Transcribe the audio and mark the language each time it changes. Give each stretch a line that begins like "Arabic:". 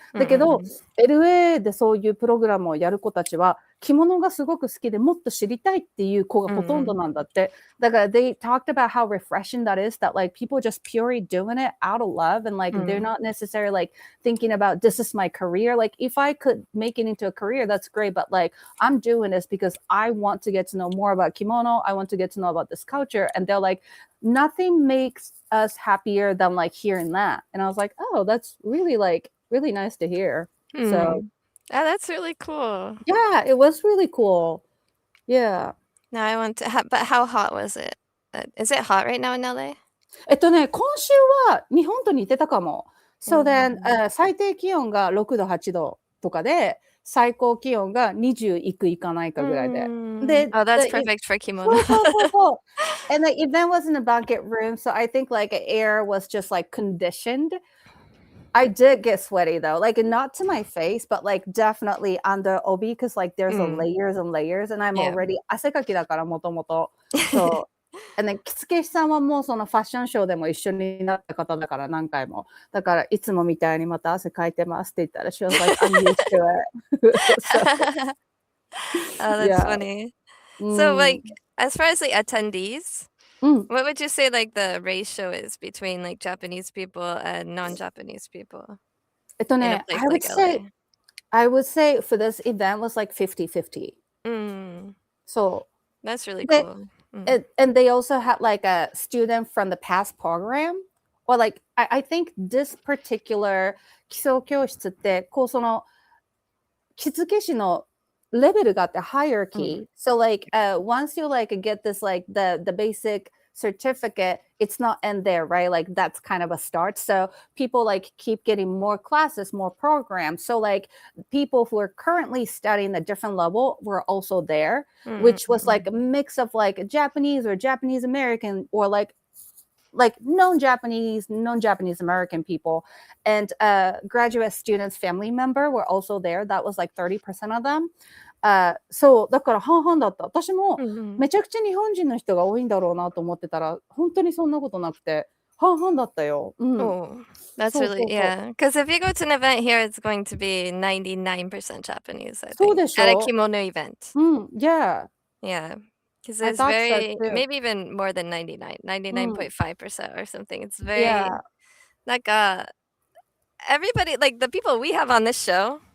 Japanese: だけど、LA でそういうプログラムをやる子たちは、着物がすごく好きでもっと知りたいっていう子がほとんどなんだって。
English: だから、they talked about how refreshing that is, that like people just purely doing it out of love and like they're not necessarily like thinking about this is my career. Like if I could make it into a career, that's great. But like I'm doing this because I want to get to know more about kimono. I want to get to know about this culture. And they're like, nothing makes us happier than like hearing that. And I was like, oh, that's really nice to hear. So oh, that's really cool. yeah, it was really cool. Yeah. Now I want to but how hot was it? Is it hot right now in LA?
Japanese: 今週は日本と似てたかも。So then、最低気温が6度、8度とかで、最高気温が20いくいかないかぐらいで。で、
English: oh, that's perfect for kimono.
Japanese: そう。
English: And the event was in a banquet room, so I think like air was just like conditioned. I did get sweaty though, like not to my face, but like definitely under obi because like there's a layers and layers, and I'm already
Japanese: 汗かきだからもともと。そう。
English: And then
Japanese: 着付け師さんはもうそのファッションショーでも一緒になった方だから何回も。だからいつもみたいにまた汗かいてますって言ったら
English: she was like, I'm used to it. Oh, that's funny. So like as far as like attendees, what would you say like the ratio is between like Japanese people and non-Japanese people in a place like LA? I would say for this event was like 50-50. So that's really cool. And they also had like a student from the past program, or like I think this particular
Japanese: 基礎教室ってこうその着付け師のレベルがあって
English: hierarchy. So like once you like get this like the basic certificate, it's not end there, right? Like that's kind of a start. So people like keep getting more classes, more programs. So like people who are currently studying a different level were also there, which was like a mix of like Japanese or Japanese American or like non-Japanese American people, and graduate students family member were also there. That was like 30% of them.
Japanese: そうだから半々だった。私もめちゃくちゃ日本人の人が多いんだろうなと思ってたら本当にそんなことなくて、半々だったよ。
English: Oh, that's
Japanese: そう
English: really
Japanese: そうそう。
English: yeah. Because if you go to an event here, it's going to be 99% Japanese, I
Japanese: そう
English: think,
Japanese: でし
English: at a
Japanese: ょ？
English: kimono event. Yeah. Yeah, because I there's thought so very too. maybe even more than 99.5% or something. It's very Yeah. like, everybody like, the people we have on this show,